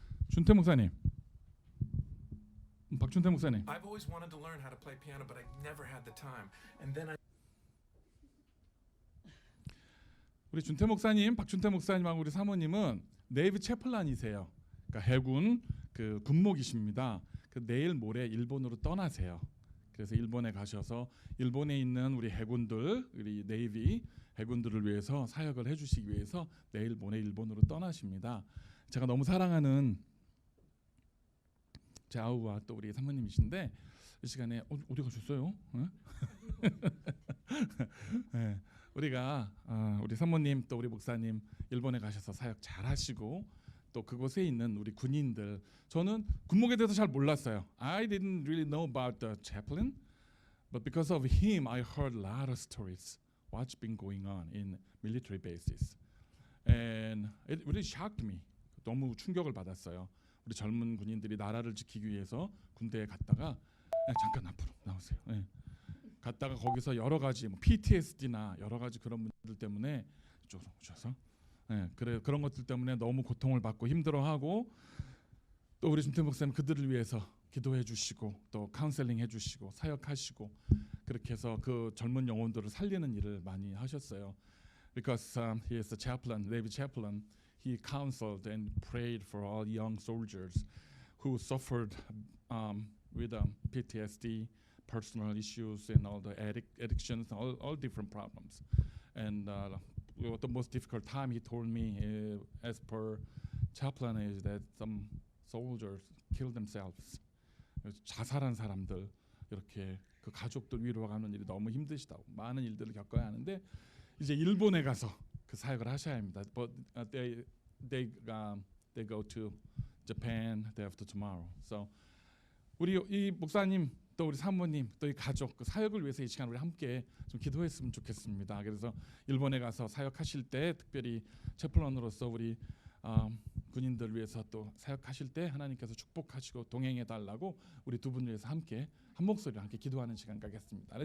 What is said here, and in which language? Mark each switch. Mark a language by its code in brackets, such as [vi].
[ko] 준태 목사님, 박준태 목사님. [en] I've always wanted to learn how to play piano, but I never had the time. And then I [ko] 우리 준태 목사님, 박준태 목사님하고 우리 사모님은 네이비 채플란이세요. 그러니까 해군 그 군목이십니다. 그 내일 모레 일본으로 떠나세요. 그래서 일본에 가셔서 일본에 있는 우리 해군들, 우리 네이비 해군들을 위해서 사역을 해주시기 위해서 내일 모레 일본으로 떠나십니다. 제가 너무 사랑하는 제 아우와 또 우리 사모님이신데 이 시간에 어디 가셨어요? 네, 우리가 우리 사모님 또 우리 목사님 일본에 가셔서 사역 잘 하시고 또 그곳에 있는 우리 군인들, 저는 군목에 대해서 잘 몰랐어요. [en] I didn't really know about the chaplain, but because of him I heard a lot of stories what's been going on in military bases, and it really shocked me. [ko] 너무 충격을 받았어요. 우리 젊은 군인들이 나라를 지키기 위해서 군대에 갔다가 잠깐 앞으로 나오세요. 네. 갔다가 거기서 여러 가지 뭐 PTSD나 여러 가지 그런 문제들 때문에 이쪽으로 오셔서 그런 것들 때문에 너무 고통을 받고 힘들어하고 또 우리 준태 목사님 그들을 위해서 기도해 주시고 또 카운셀링 해주시고 사역하시고 그렇게 해서 그 젊은 영혼들을 살리는 일을 많이 하셨어요. [en] Because he is a chaplain, Navy chaplain. He counseled and prayed for all young soldiers who suffered with PTSD, personal issues, and all the addictions, all different problems. And the most difficult time he told me, as per chaplain, is that some soldiers killed themselves. [ko] 자살한 사람들 이렇게 그 가족들 위로하는 일이 너무 힘드시다고 많은 일들을 겪어야 하는데 이제 일본에 가서 그 사역을 하셔야 합니다. [en] But they go to Japan day after tomorrow. [ko] So 우리 이 목사님 또 우리 사모님 또 이 가족 그 사역을 위해서 이 시간 우리 함께 좀 기도했으면 좋겠습니다. 그래서 일본에 가서 사역하실 때 특별히 채플런으로서 우리 군인들 위해서 또 사역하실 때 하나님께서 축복하시고 동행해 달라고 우리 두 분 위해서 함께 한 목소리로 함께 기도하는 시간 갖겠습니다.